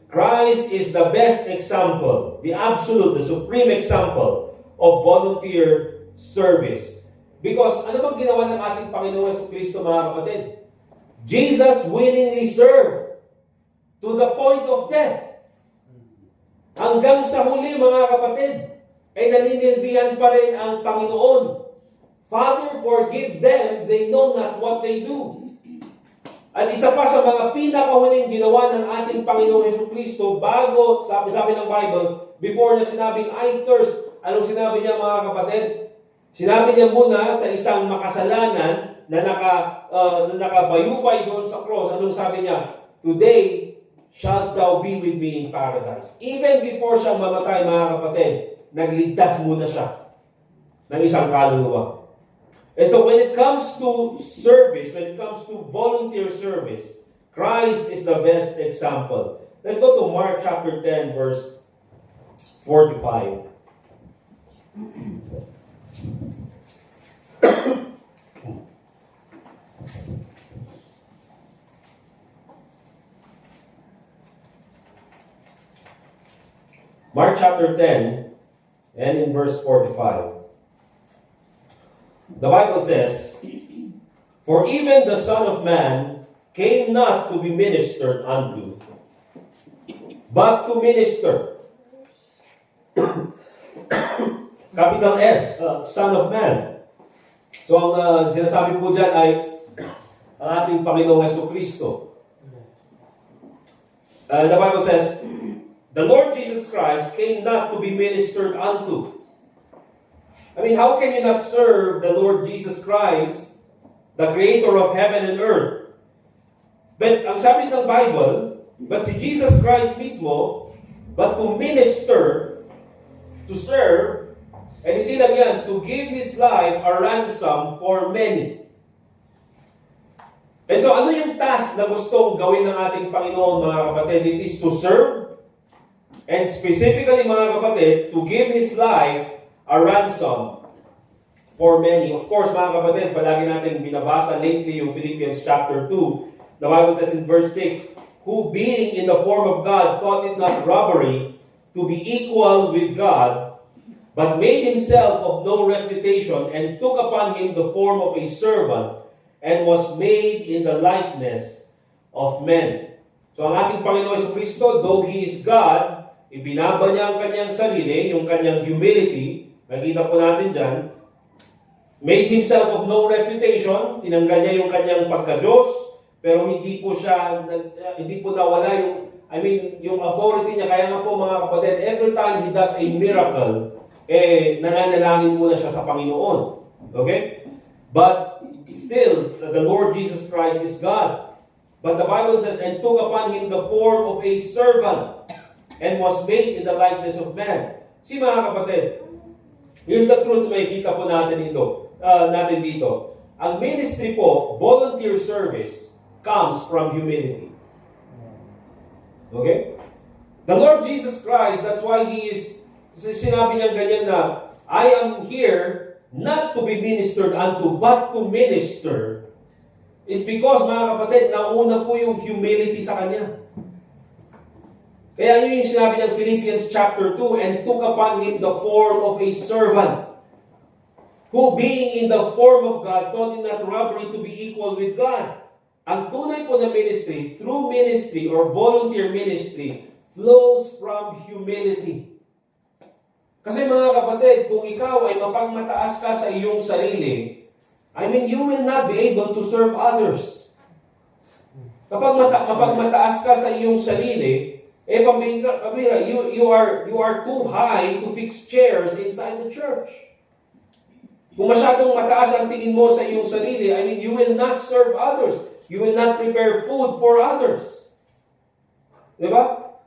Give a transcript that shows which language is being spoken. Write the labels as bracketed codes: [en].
[en] Christ is the best example, the absolute, the supreme example of volunteer service. [tl] Because ano bang ginawa ng ating Panginoon Jesucristo, mga kapatid? [en] Jesus willingly served to the point of death. [tl] Hanggang sa huli, mga kapatid, ay naninilbihan pa rin ang Panginoon. [en] Father, forgive them, they know not what they do. [tl] At isa pa sa mga pinakahuling ginawa ng ating Panginoon Jesucristo bago, sabi ng Bible, before niya sinabing, [en] I thirst, [tl] anong sinabi niya, mga kapatid? Sinabi niya muna sa isang makasalanan na nakabayubay doon sa cross. Anong sabi niya? [en] Today, shalt thou be with me in paradise. Even before [tl] siya mamatay, mga kapatid, nagligtas muna siya ng isang kaluluwa. [en] And so when it comes to service, when it comes to volunteer service, Christ is the best example. Let's go to Mark chapter 10, verse 45. Mark chapter 10, and in verse 45. The Bible says, For even the Son of Man came not to be ministered unto, but to minister. Capital S, Son of Man. [tl] So ang sinasabi po dyan ay ang ating Panginoong Jesucristo. [en] The Bible says, the Lord Jesus Christ came not to be ministered unto. I mean, how can you not serve the Lord Jesus Christ, the Creator of heaven and earth? But [tl] ang sabi ng Bible, [en] but si Jesus Christ mismo, but to minister, to serve, and [tl] hindi lang yan, [en] to give His life a ransom for many. [tl] And so ano yung task na gustong gawin ng ating Panginoon, mga kapatid? [en] It is to serve, and specifically, [tl] mga kapatid, [en] to give His life a ransom for many. [tl] Of course, mga kapatid, palagi natin binabasa lately yung Philippians chapter 2. [en] The Bible says in verse 6, who being in the form of God thought it not robbery to be equal with God, but made himself of no reputation, and took upon him the form of a servant, and was made in the likeness of men. [tl] So ang ating Panginoon Jesucristo, [en] though He is God, [tl] ibinaba niya ang kanyang sarili, yung kanyang humility, nakita po natin dyan, [en] made Himself of no reputation, [tl] tinanggal niya yung kanyang pagka-Diyos, pero hindi po nawala yung authority niya. Kaya nga po mga kapatid, [en] every time He does a miracle, [tl] nananalangin muna siya sa Panginoon. [en] Okay? But still, the Lord Jesus Christ is God. But the Bible says, and took upon Him the form of a servant, and was made in the likeness of man. [tl] Si mga kapatid, [en] here's the truth [tl] na makikita po natin dito. [en] Ang ministry po, volunteer service, comes from humility. Okay? The Lord Jesus Christ, that's why [tl] sinabi niya ganyan na, [en] I am here not to be ministered unto, but to minister, is because, [tl] mga kapatid, nauna po yung humility sa Kanya. Kaya yun yung sinabi ng [en] Philippians chapter 2, and took upon Him the form of a servant, who being in the form of God, thought it not robbery to be equal with God. [tl] Ang tunay po na [en] ministry, true ministry or volunteer ministry, flows from humility. [tl] Kasi mga kapatid, kung ikaw ay mapagmataas ka sa iyong sarili, [en] you will not be able to serve others. [tl] Kapag mapagmataas ka sa iyong sarili, [en] you are too high to fix chairs inside the church. [tl] Kung masyadong mataas ang tingin mo sa iyong sarili, [en] you will not serve others. You will not prepare food for others. Diba?